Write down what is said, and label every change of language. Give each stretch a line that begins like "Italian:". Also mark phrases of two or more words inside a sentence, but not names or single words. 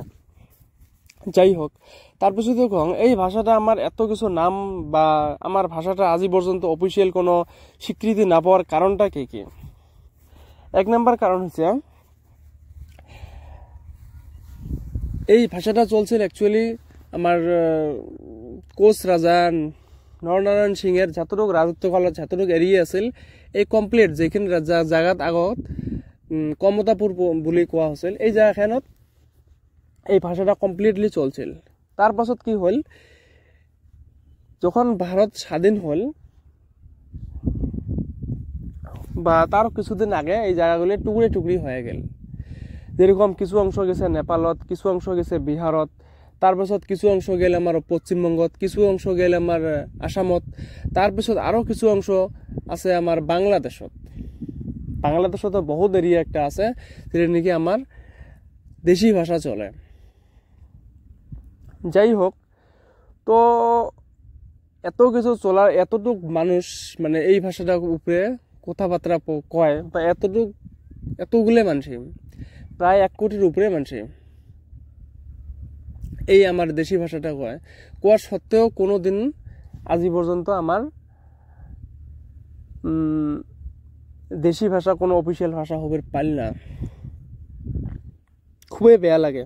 Rangpuri: যাই হোক, তারপিছতে কম এই ভাষাটা আমার এত কিছু নাম বা আমার ভাষাটা আজি পর্যন্ত অফিসিয়াল কোনো স্বীকৃতি না পাওয়ার কারণটা কি। এক নম্বর কারণ হচ্ছে এই ভাষাটা চলছিল অ্যাকচুয়ালি আমার কোচ রাজা নরনারায়ণ সিংয়ের যতটুক রাজত্বকালত যতটুক এরিয়া আছিল এই কমপ্লিট যেখিনি জাগাত আগত কমতাপুর
Assamese: বুলি কোৱা হৈছিল,
Rangpuri: এই জায়গাখানত এই ভাষাটা কমপ্লিটলি চলছিল। তার পাছত কি হল, যখন ভারত স্বাধীন হল বা তার কিছুদিন আগে এই জায়গাগুলি টুকরি টুকরি হয়ে গেল। যেরকম কিছু অংশ গেছে নেপালত, কিছু অংশ গেছে বিহারত, তারপিছত কিছু অংশ গেল আমার পশ্চিমবঙ্গত, কিছু অংশ গেল আমার আসামত, তারপিছত আরো কিছু অংশ আছে আমার বাংলাদেশত। বাংলাদেশত বহুত এরিয়া একটা আছে যেটা নাকি আমার দেশি ভাষা চলে। যাই হোক, তো এত কিছু চলার এতটুক মানুষ মানে এই ভাষাটার উপরে কথাবার্তা কয় বা এতগুলো মানুষ, প্রায় 1 কোটির উপরে মানুষ এই আমার দেশি ভাষাটা কোয়ার সত্ত্বেও কোনোদিন আজি পর্যন্ত আমার দেশি ভাষা কোনো অফিসিয়াল ভাষা হবে পারি না, খুবই বেয়া লাগে।